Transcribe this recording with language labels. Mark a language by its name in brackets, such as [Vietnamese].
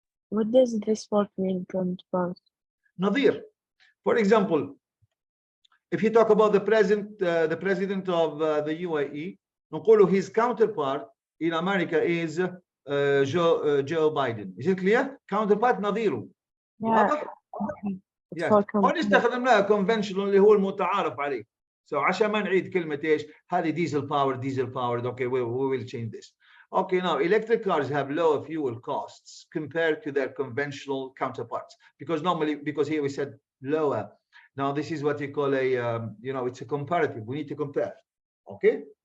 [English] What does this word mean, counterpart? [Arabic] نظير. [English] For example, If you talk about the president of the UAE, [Arabic] نقول [English] his counterpart in America is Joe Biden. Is it clear? Counterpart [Arabic] نظيره. واضح؟ [English] Yes. [Arabic] هون استخدمناها conventional اللي هو المتعارف عليه. [English] So [Arabic] عشان ما نعيد كلمة ايش؟ هذه diesel powered. [English] Okay, we will change this. Okay, now electric cars have lower fuel costs compared to their conventional counterparts because here we said lower. Now this is what you call a it's a comparative. We need to compare. Okay.